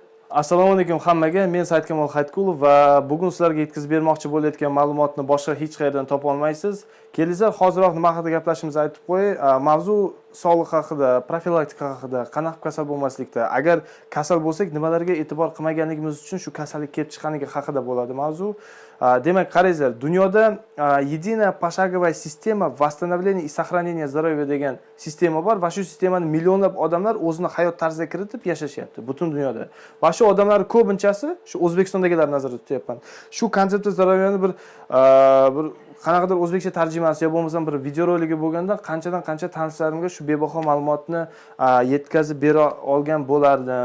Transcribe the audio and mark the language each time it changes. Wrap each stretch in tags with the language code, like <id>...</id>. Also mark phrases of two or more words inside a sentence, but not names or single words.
<uz>Assalomu alaykum hammaga. Men Saidkamol Haytkulov va bugun sizlarga yetkazib bermoqchi bo'layotgan ma'lumotni boshqa hech qayerdan topa olmaysiz. Kelinglar, hoziroq nima haqida gaplashishimizni aytib qo'y. Mavzu sog'liq haqida, profilaktika haqida, qanaqa kasal bo'lmaslikda, agar kasal bo'lsak, nimalarga e'tibor qilmaganligimiz uchun shu kasallik kelib chiqqanligi haqida bo'ladi mavzu. Demak, qaranglar, dunyoda</uz> <ru>единая пошаговая</ru> <uz>sistema</uz> <ru>восстановления и сохранения здоровья</ru> <uz>degan sistema bor va shu sistemani millionlab odamlar o'zini hayot tarziga kiritib yashashyapti butun dunyoda. Va shu odamlar ko'pinchasi shu O'zbekistondagilar nazarda tutyapman. Shu konseptni zdorovyani bir qanaqadir o'zbekcha tarjimasi yo bo'lmasam bir videoroligi bo'lganda qanchadan qancha tanishlarimga shu bebaho ma'lumotni yetkazib bera olgan bo'lardim.</uz>